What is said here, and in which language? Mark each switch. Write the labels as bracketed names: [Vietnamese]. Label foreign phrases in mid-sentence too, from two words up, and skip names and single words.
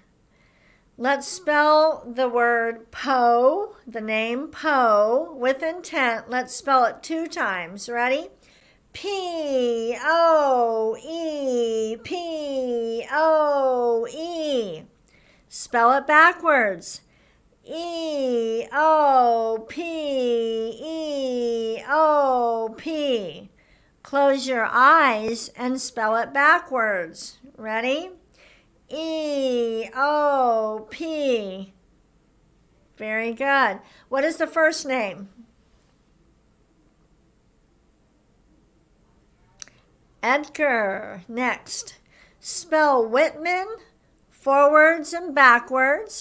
[English] Let's spell the word Poe, the name Poe, with intent. Let's spell it 2 times. Ready? P-O-E, P-O-E. Spell it backwards. E-O-P, E-O-P. Close your eyes and spell it backwards. Ready? E-O-P. Very good. What is the first name? Edgar. Next. Spell Whitman forwards and backwards.